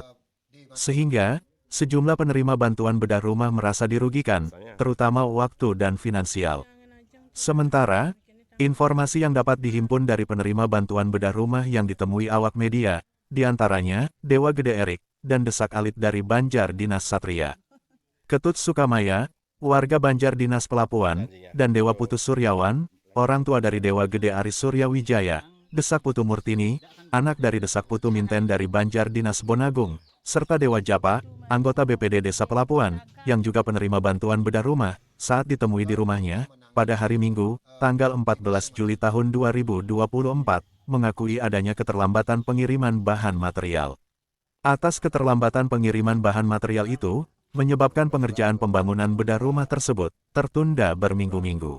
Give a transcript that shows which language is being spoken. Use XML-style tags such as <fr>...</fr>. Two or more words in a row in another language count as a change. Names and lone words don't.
<id>Sehingga, sejumlah penerima bantuan bedah rumah merasa dirugikan, terutama waktu dan finansial. Sementara, informasi yang dapat dihimpun dari penerima bantuan bedah rumah yang ditemui awak media, diantaranya Dewa Gede Erik dan Desak Alit dari Banjar Dinas Satria. Ketut Sukamaya, warga Banjar Dinas Pelapuan, dan Dewa Putus Suryawan, orang tua dari Dewa Gede Aris Surya Wijaya, Desak Putu Murtini, anak dari Desak Putu Minten dari Banjar Dinas Bonagung, serta Dewa Japa, anggota BPD Desa Pelapuan, yang juga penerima bantuan bedah rumah, saat ditemui di rumahnya, pada hari Minggu, tanggal 14 Juli tahun 2024, mengakui adanya keterlambatan pengiriman bahan material. Atas keterlambatan pengiriman bahan material itu, menyebabkan pengerjaan pembangunan bedah rumah tersebut tertunda berminggu-minggu.</id>